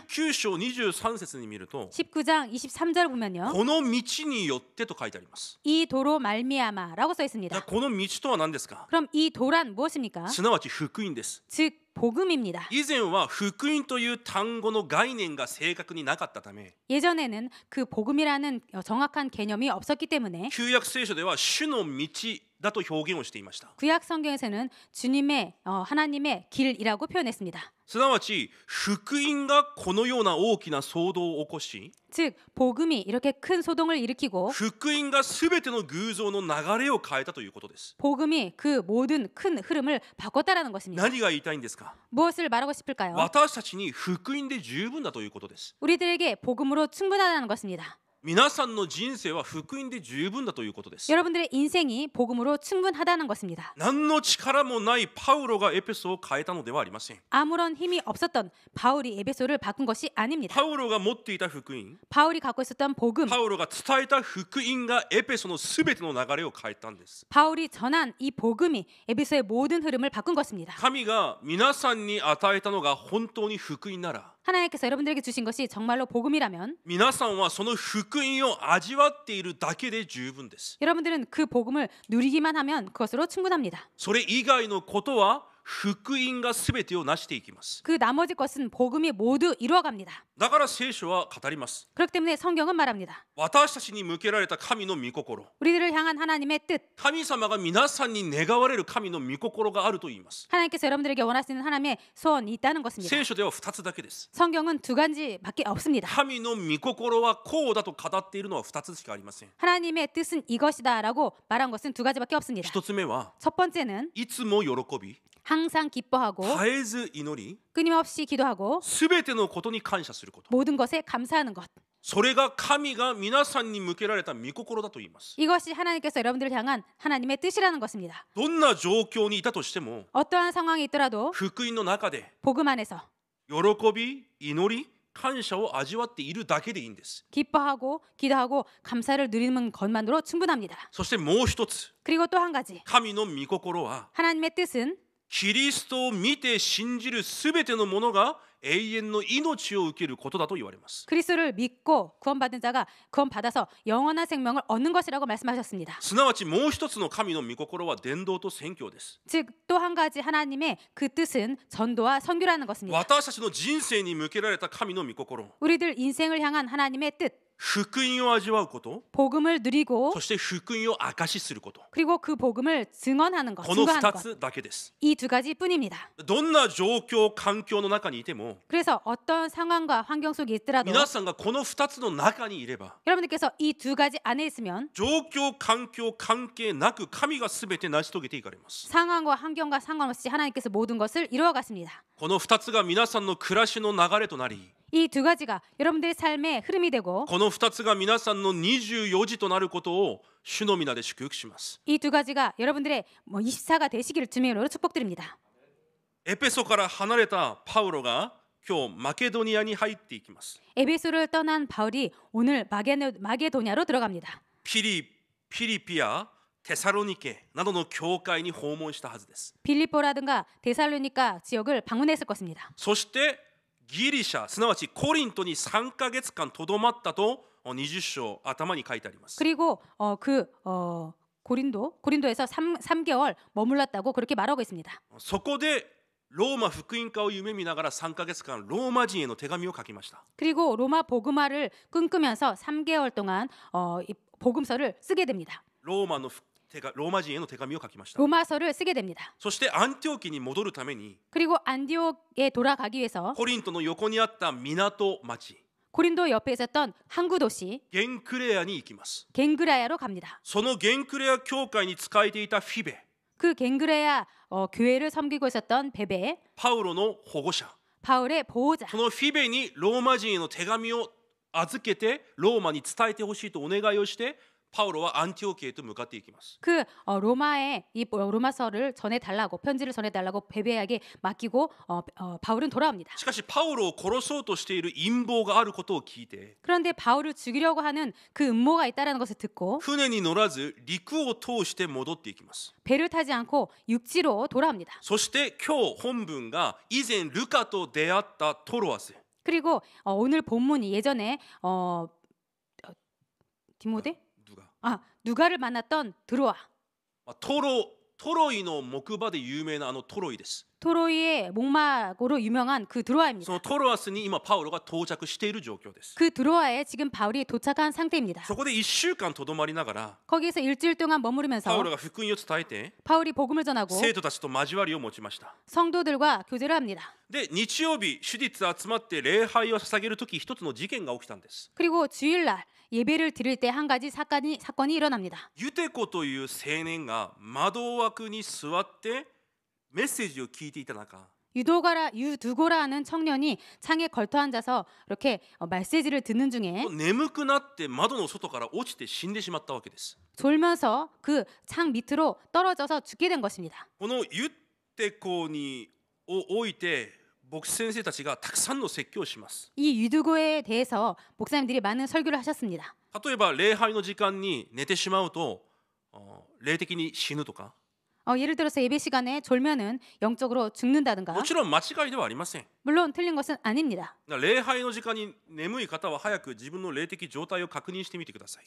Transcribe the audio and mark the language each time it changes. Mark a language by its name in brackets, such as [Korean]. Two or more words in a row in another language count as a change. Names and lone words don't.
[Japanese] 19 章23節に見ると [Korean] 19장 23절 보면요. [Japanese] この道によってと書いてあります。 [Korean] 이 도로 말미암아라고 써 [Japanese] じゃあ [Korean] 있습니다. [Japanese] この道とは何ですか。 [Korean] 그럼 이 도란 무엇입니까? [Japanese] すなわち福音です。 [Korean] 즉 복음입니다. [Japanese] 以前は福音という単語の概念が正確になかったため [Korean] 예전에는 그 복음이라는 정확한 개념이 없었기 때문에 [Japanese] 旧約聖書では主の道だと表現をしていました。 [Korean] 구약 성경에서는 주님의 하나님의 길이라고 표현했습니다. [Japanese] すなわち福音がこのような大きな騒動を起こし [Korean] 즉 복음이 이렇게 큰 소동을 일으키고 [Japanese] 福音が全ての偶像の流れを変えたということです。 [Korean] 복음이 그 모든 큰 흐름을 바꿨다라는 것입니다. [Japanese] 何が言いたいんですか。 [Korean] 무엇을 말하고 싶을까요? [Japanese] 私たちに福音で十分だということです。 [Korean] 우리들에게 복음으로 충분하다는 것입니다. [Japanese] 皆さんの人生は福音で十分だということです。 [Korean] 여러분들의 인생이 복음으로 충분하다는 것입니다. [Japanese] 何の力もないパウロがエペソを変えたのではありません。 [Korean] 아무런 힘이 없었던 바울이 에베소를 바꾼 것이 아닙니다. [Japanese] パウロが持っていた福音、 [Korean] 바울이 갖고 있었던 복음, [Japanese] パウロが伝えた福音がエペソのすべての流れを変えたんです。 [Korean] 바울이 전한 이 복음이 에베소의 모든 흐름을 바꾼 것입니다. [Japanese] 神が皆さんに与えたのが本当に福音なら [Korean] 하나님께서 여러분들에게 주신 것이 정말로 복음이라면 [Japanese] 皆さんはその福音を味わっているだけで十分です。 [Korean] 여러분들은 그 복음을 누리기만 하면 그것으로 충분합니다. [Japanese] それ以外のことは福音がすべてを成していきます。 [Korean] 그 나머지 것은 복음이 모두 이루어갑니다. [Japanese] だから聖書は語ります。 [Korean] 그렇기 때문에 성경은 말합니다. [Japanese] 私たちに向けられた神の御心、 [Korean] 우리들을 향한 하나님의 뜻, [Japanese] 神様が皆さんに願われる神の御心があると言います。 [Korean] 하나님께서 여러분들에게 원하시는 하나님의 소원이 있다는 것입니다. [Japanese] 聖書では2つだけです。 [Korean] 성경은 두 가지밖에 없습니다. [Japanese] 神の御心はこうだと語っているのは2つしかありません。 [Korean] 하나님의 뜻은 이것이다라고 말한 것은 두 가지밖에 없습니다. [Japanese] 1つ目は [Korean] 첫 번째는 [Japanese] いつも喜び、 [Korean] 항상 기뻐하고 [Japanese] 絶えず祈り、 [Korean] 끊임없이 기도하고 [Japanese] すべてのことに感謝すること。 [Korean] 모든 것에 감사하는 것. [Japanese] それが神が皆さんに向けられた御心だと言います。 [Korean] 이것이 하나님께서 여러분들을 향한 하나님의 뜻이라는 것입니다. [Japanese] どんな状況にいたとしても [Korean] 어떠한 상황이 있더라도 [Japanese] 福音の中で [Korean] 복음 안에서 [Japanese] 喜び、祈り、感謝を味わっているだけでいいんです。 [Korean] 기뻐하고 기도하고 감사를 누리는 것만으로 충분합니다. [Japanese] そしてもう一つ、 [Korean] 그리고 또 한 가지 [Japanese] 神の御心は [Korean] 하나님의 뜻은 [Japanese] キリストを見て信じるすべてのものが永遠の命を受けることだと言われます。 [Korean] 그리스도를 믿고 구원받은 자가 구원받아서 영원한 생명을 얻는 것이라고 말씀하셨습니다. [Japanese] すなわちもう一つの神の御心は伝道と宣教です。 [Korean] 즉 또 한 가지 하나님의 그 뜻은 전도와 선교라는 것입니다. [Japanese] 私たちの人生に向けられた神の御心、 [Korean] 우리들 인생을 향한 하나님의 뜻, [Japanese] 福音を味わうこと、 [Korean] 복음을 누리고 [Japanese] そして福音を証しすること、 [Korean] 그리고 그 복음을 증언하는 것, [Japanese] この [Korean] 증거하는 [Japanese] 2 [Korean] 것. [Japanese] つだけです。 [Korean] 이 두 가지뿐입니다. [Japanese] どんな状況環境の中にいても [Korean] 그래서 어떤 상황과 환경 속에 있더라도 [Japanese] 皆さんがこの2つの中にいれば [Korean] 여러분들께서 이 두 가지 안에 있으면 [Japanese] 状況環境関係なく神が全て成し遂げていかれます。 [Korean] 상황과 환경과 상관없이 하나님께서 모든 것을 이루어 갔습니다. [Japanese] この2つが皆さんの暮らしの流れとなり、 [Korean] 이 두 가지가 여러분들의 삶의 흐름이 되고 [Japanese] この2つが皆さんの24時となることを主の皆で祝福します。 [Korean] 이 두 가지가 여러분들의 24가 되시기를 주님의 이름으로 축복드립니다. [Japanese] エペソから離れたパウロが今日マケドニアに入っていきます。 [Korean] 에베소를 떠난 바울이 오늘 마게도냐로 들어갑니다. [Japanese] ピリピやテサロニケなどの教会に訪問したはずです。 [Korean] 빌립보라든가 데살로니가 지역을 방문했을 것입니다. [Japanese] そしてギリシャ、すなわちコリントに3ヶ月間とどまったと20章頭に書いてあります。 [Korean] 그리고 고린도에서 3개월 머물렀다고 그렇게 말하고 있습니다. [Japanese] そこでローマ福音化を夢見ながら3ヶ月間ローマ人への手紙を書きました。 [Korean] 그리고 로마 복음화를 꿈꾸면서 3개월 동안 이 복음서를 쓰게 됩니다. [Japanese] ローマ人への手紙を書きました。 [Korean] 로마서를 쓰게 됩니다. [Japanese] そしてアンティオキに戻るために [Korean] 그리고 안디옥에 돌아가기 위해서 [Japanese] コリントの横にあった港町 [Korean] 고린도 옆에 있었던 항구 도시 [Japanese] ゲンクレアに行きます。 [Korean] 겐그라야로 갑니다. [Japanese] そのゲンクレア教会に仕えていたフィベ、 [Korean] 그 갱그레아 교회를 섬기고 있었던 베베, [Japanese] パウロの保護者、 [Korean] 바울의 보호자. [Japanese] そのフィベにローマ人への手紙を預けてローマに伝えてほしいとお願いをして、パウロはアンティオキへと向かっていきます。 [Korean] 그 로마에 이 로마서를 전해 달라고, 편지를 전해 달라고 베베에게 맡기고 바울은 돌아옵니다. [Japanese] しかしパウロを殺そうとしている陰謀があることを聞いて、 [Korean] 그런데 바울을 죽이려고 하는 그 음모가 있다는 것을 듣고 [Japanese] 船に乗らず陸を通して戻っていきます。 [Korean] 배를 타지 않고 육지로 돌아옵니다. [Japanese] そして今日本文が以前ルカと出会ったトロアス、 [Korean] 그리고 오늘 본문이 예전에 디모데? 누가를 만났던 드로아, [Japanese] トロイの木馬で有名なあのトロイです。 [Korean] 토로이의 목마고로 유명한 그 [Japanese] そ [Korean] 드로아입니다. [Japanese] のトロアスに今パウロが到着している状況です。 [Korean] 그 드로아에 지금 바울이 도착한 상태입니다. [Japanese] そこで1週間とどまりながら [Korean] 거기에서 일주일 동안 [Japanese] パウ [Korean] 머무르면서 [Japanese] ロが福音を伝えて [Korean] 바울이 복음을 전하고 [Japanese] 生徒たちと交わりを持ちました。 [Korean] 성도들과 교제를 합니다. [Japanese] で日曜日手術集まって礼拝を捧げるとき、一つの事件が起きたんです。 [Korean] 그리고 주일날 예배를 드릴 때 한 가지 사건이 일어납니다. [Japanese] ユテコという青年が窓枠に座ってメッセージを聞いていた中、 [Korean] 유두고라는 청년이 창에 걸터 앉아서 이렇게 메시지를 듣는 중에 [Japanese] 眠くなって窓の外から落ちて死んでしまったわけです。 [Korean] 졸면서 그 창 밑으로 떨어져서 죽게 된 것입니다. [Japanese] このユテコにおいて牧師先生たちがたくさんの説教をします。 [Korean] 이 유두고에 대해서 목사님들이 많은 설교를 하셨습니다. [Japanese] 例えば礼拝の時間に寝てしまうと霊的に死ぬとか、 [Korean] 예를 들어서 예배 시간에 졸면은 영적으로 죽는다든가. [Japanese] もちろん間違いではありません。 [Korean] 물론 틀린 것은 아닙니다. [Japanese] 礼拝の時間に眠い方は早く自分の霊的状態を確認してみてください。